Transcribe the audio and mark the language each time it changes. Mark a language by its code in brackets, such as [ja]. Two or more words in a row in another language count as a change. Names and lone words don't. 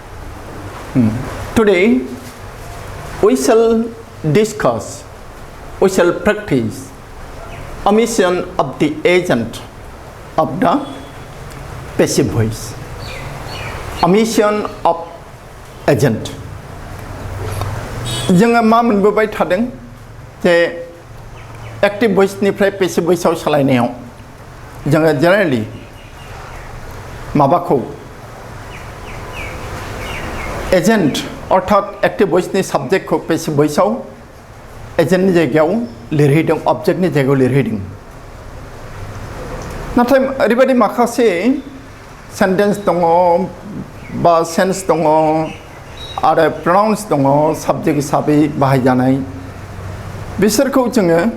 [en] Today, we shall discuss, we shall practice omission of the agent of the passive voice. Omission of agent. [brx] जोङो मा मोनबोबाय थादों जे एक्टिव भइसनिफ्राय पैसिव भइसआव सोलायनायाव जोङो जेनेरेलि माबाखौ एजेन्ट अर्थात एक्टिव भइसनि साबजेक्टखौ पैसिव भइसआव एजेन्टनि जायगायाव लिरहैदों अबजेक्टनि जायगायाव लिरहैदों नाथाय ओरैबायदि माखासे सेन्टेन्स दङ बा सेन्स दङ आरो प्रनाउन्स दङ साबजेक्ट हिसाबै बाहायजानाय बिसोरखौ जोङो